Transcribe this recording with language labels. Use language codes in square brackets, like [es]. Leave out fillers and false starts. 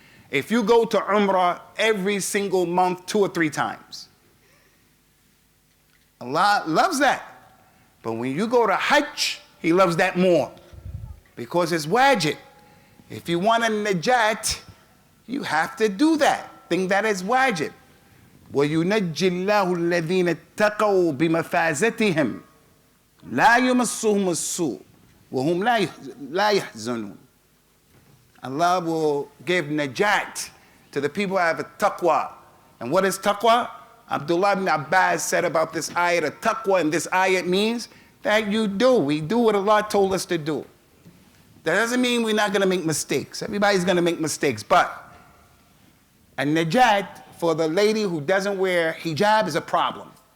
[en] If you go to Umrah every single month 2 or 3 times, Allah loves that. But when you go to Hajj, He loves that more because it's wajib. If you want a najat, you have to do that thing that is wajib. [ar] وَيُنَجِّ اللَّهُ الَّذِينَ اتَّقَوْا بِمَفَازَتِهِمْ لا يمسهم السوء وهم لا يحزنون. [en] Allah will give najat to the people who have a taqwa. And what is taqwa? Abdullah ibn Abbas said about this ayat, a taqwa in this ayat means that we do what Allah told us to do. That doesn't mean we're not going to make mistakes. Everybody's going to make mistakes. But a najat for the lady who doesn't wear hijab is a problem.